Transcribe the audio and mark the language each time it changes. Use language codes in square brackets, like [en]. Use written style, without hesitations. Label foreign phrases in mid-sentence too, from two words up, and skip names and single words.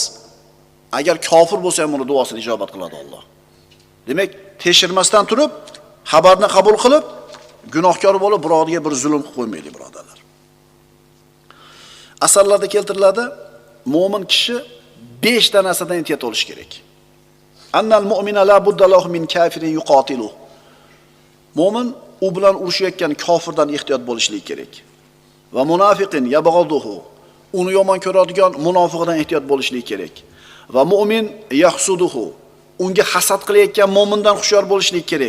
[uz] Agar kofir bo'lsa ham uni duosini ijobat qiladi Alloh. Demak, tekshirmasdan turib, xabarni qabul qilib, gunohkor bo'lib birovga bir zulm qilib qo'ymaylik, birodarlar. Asarlarda keltiriladi, mo'min kishi 5 ta narsadan ehtiyot bo'lish kerak. [ar] أن المؤمن لا بد له من كافر يقاتل. [uz] Mo'min u bilan urushayotgan kofirdan ehtiyot bo'lishligi kerak. [ar] ومنافق يبغضه. [uz] Uni yomon ko'radigan munofiqdan ehtiyot bo'lishligi kerak. [ar] ومؤمن يحسده. [uz] Unga hasad qilayotgan mo'mindan hushyor bo'lishligi kerak.